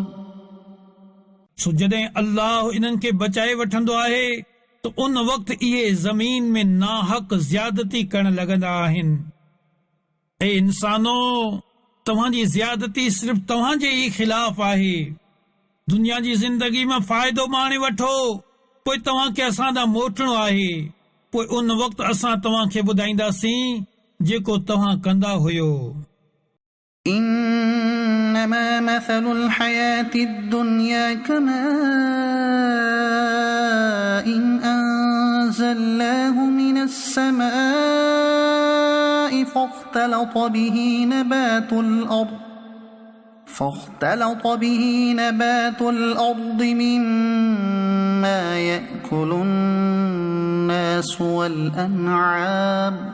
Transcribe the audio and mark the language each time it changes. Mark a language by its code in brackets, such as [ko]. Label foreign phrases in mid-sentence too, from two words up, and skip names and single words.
[sd] सो जॾहिं अल्लाह इन्हनि खे बचाए वठंदो आहे त उन वक़्तु इहे ज़मीन में नाहक ज़्यादती करण लॻंदा आहिनि। ऐं इंसानो तव्हांजी ज़्यादती सिर्फ़ तव्हांजे ई ख़िलाफ़ आहे। दुनिया जी ज़िंदगी में फ़ाइदो माणे वठो, पोइ तव्हांखे असां ॾांहुं मोटणो आहे। पोइ उन वक़्तु असां तव्हांखे ॿुधाईंदासीं जेको तव्हां कंदा हुयो। [ar] إنما مثل الحياة الدنيا كماء أنزلناه من السماء فاختلط به نبات الأرض فاختلط به نبات الأرض مما يأكل الناس والأنعام